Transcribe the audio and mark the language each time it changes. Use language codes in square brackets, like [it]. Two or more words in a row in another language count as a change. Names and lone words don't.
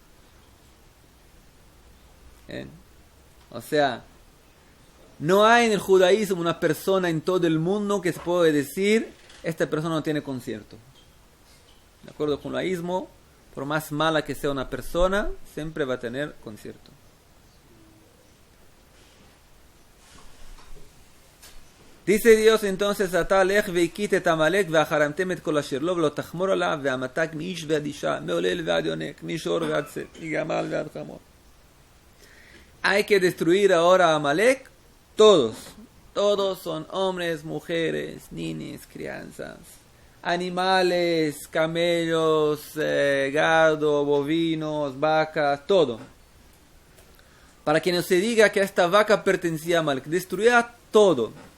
[es] O sea, no hay en el judaísmo una persona en todo el mundo que se puede decir, esta persona no tiene concierto. De acuerdo con el judaísmo, por más mala que sea una persona, siempre va a tener concierto. Dice Dios entonces, [he] עתה לך והכית את עמלק והחרמתם את כל אשר לו ולא תחמול עליו והמתה מאיש ועד אשה מעולל ועד יונק משור ועד שה מגמל ועד חמור. [es] Hay que destruir ahora a Amalek. Todos son hombres, mujeres, niños, crianzas, animales, camellos, gado, bovinos, vacas, todo. Para que no se diga que esta vaca pertenecía a Amalek, destruía todo.